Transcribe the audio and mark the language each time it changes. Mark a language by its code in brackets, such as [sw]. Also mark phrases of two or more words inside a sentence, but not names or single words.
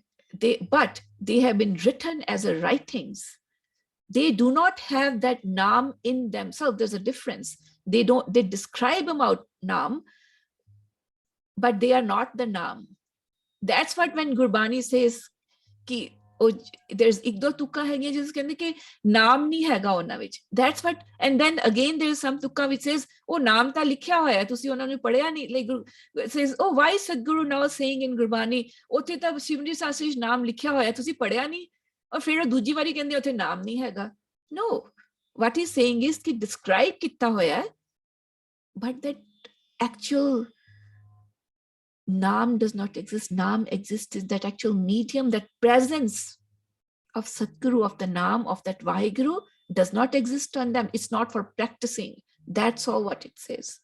[en] But they have been written as a writings. They do not have that Naam in themselves. There's a difference. They describe about Naam, but they are not the Naam. That's what when Gurbani says [pa] ki there's ਇੱਕ ਦੋ ਤੁਕਾ ਹੈ ਜਿਸ ਕਹਿੰਦੇ ਕਿ ਨਾਮ ਨਹੀਂ ਹੈਗਾ ਉਹਨਾਂ ਵਿੱਚ. [en] That's what, and then again there is some tukka which says [pa] ਉਹ ਨਾਮ ਤਾਂ ਲਿਖਿਆ ਹੋਇਆ ਤੁਸੀਂ ਉਹਨਾਂ ਨੂੰ ਪੜਿਆ ਨਹੀਂ. [en] Like says, oh, why is Sadhguru now saying in Gurbani [pa] ਉੱਥੇ ਤਾਂ ਸ਼ਿਵਜੀ ਸਾਸੀ ਨਾਮ ਲਿਖਿਆ ਹੋਇਆ ਤੁਸੀਂ ਪੜਿਆ ਨਹੀਂ, ਔਰ ਫਿਰ ਉਹ ਦੂਜੀ ਵਾਰੀ ਕਹਿੰਦੇ ਉੱਥੇ ਨਾਮ ਨਹੀਂ ਹੈਗਾ. [en] No, what he's saying is ਕਿ describe [pa] ਕੀਤਾ ਹੋਇਆ, [en] but that actual Naam does not exist. Naam exists is that actual medium, that presence of Sadhguru, of the Naam, of that Vaheguru does not exist on them. It's not for practicing. That's all what it says.